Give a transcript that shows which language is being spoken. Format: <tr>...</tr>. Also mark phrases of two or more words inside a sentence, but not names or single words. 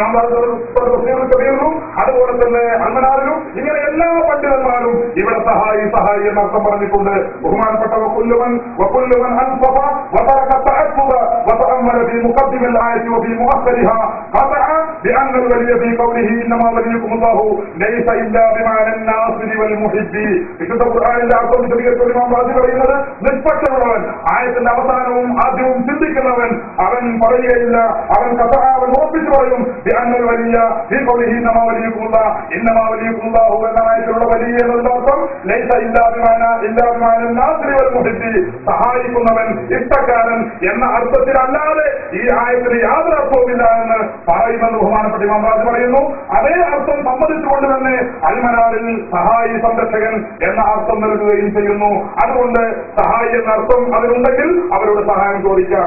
<ml>അതുപോലെ തന്നെ അൽമനാറിലും ഇങ്ങനെ എല്ലാ പണ്ഡിതന്മാരും ഇവിടെ സഹായി സഹായി എന്ന അർത്ഥം പറഞ്ഞിട്ടുണ്ട്.</ml> <ar>ബഹുമാനപ്പെട്ട وكل من أنصف وترك التعصب وتأمل في مقدم الآية وفي مؤخرها قطع بأن الولي في قوله انما وليكم الله ليس الا بمعنى الناصر والمحب.</ar> <ml>വിശുദ്ധ ഖുർആനിന്റെ അർത്ഥം വിശദീകരിച്ച ഇമാം റാസി പറയുന്നത് നിഷ്പക്ഷമുള്ളവൻ, ആയത്തിന്റെ അവസാനവും ആദ്യവും ചിന്തിക്കുന്നവൻ, അവൻ പറയുകയില്ല, അവൻ ഖതഅ അവൻ ഉറപ്പിച്ചു പറയും</ml> <ar>بأن الولي في قوله انما وليكم الله انما وليكم الله</ar> <ml>എന്ന ആയത്തിലുള്ള വലിയ എന്നതിന്റെ അർത്ഥം</ml> <ar>ليس إلا بمعنى الناصر والمحب,</ar> <ml>സഹായിക്കുന്നവൻ ഇഷ്ടക്കാരൻ എന്ന അർത്ഥത്തിലല്ലാതെ ഈ ആയത്തിന് യാതൊരു അർത്ഥവുമില്ല എന്ന് പറയുമെന്ന് ബഹുമാനപ്പെട്ട ഇമാം റാസി പറയുന്നു. അതേ അർത്ഥം സമ്മതിച്ചുകൊണ്ട് തന്നെ അൽമനാറിൽ സഹായി സംരക്ഷകൻ എന്ന അർത്ഥം നൽകുകയും ചെയ്യുന്നു. അതുകൊണ്ട് സഹായി എന്ന അർത്ഥം അതിലുണ്ടെങ്കിൽ അവരോട് സഹായം ചോദിക്കാം.</ml>